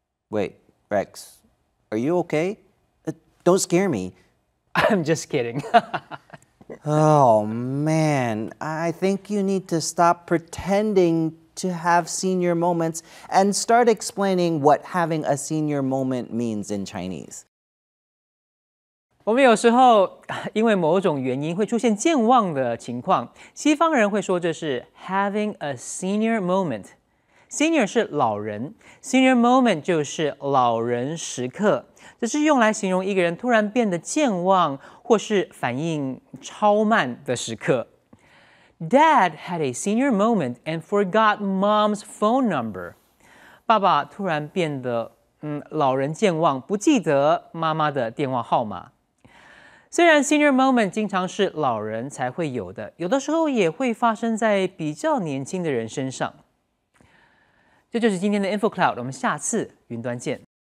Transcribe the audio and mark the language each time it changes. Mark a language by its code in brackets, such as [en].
[en] Wait, Rex, are you okay? Don't scare me. I'm just kidding. Oh man, I think you need to stop pretending to have senior moments and start explaining what having a senior moment means in Chinese. [zh] 我们有时候因为某种原因会出现健忘的情况，西方人会说这是 [en] having a senior moment。 [zh] Senior 是老人 ，senior moment 就是老人时刻，这是用来形容一个人突然变得健忘或是反应超慢的时刻。 [en] Dad had a senior moment and forgot mom's phone number. [zh] 爸爸突然变得老人健忘，不记得妈妈的电话号码。虽然 senior moment 经常是老人才会有的，有的时候也会发生在比较年轻的人身上。这就是今天的 InfoCloud， 我们下次云端见。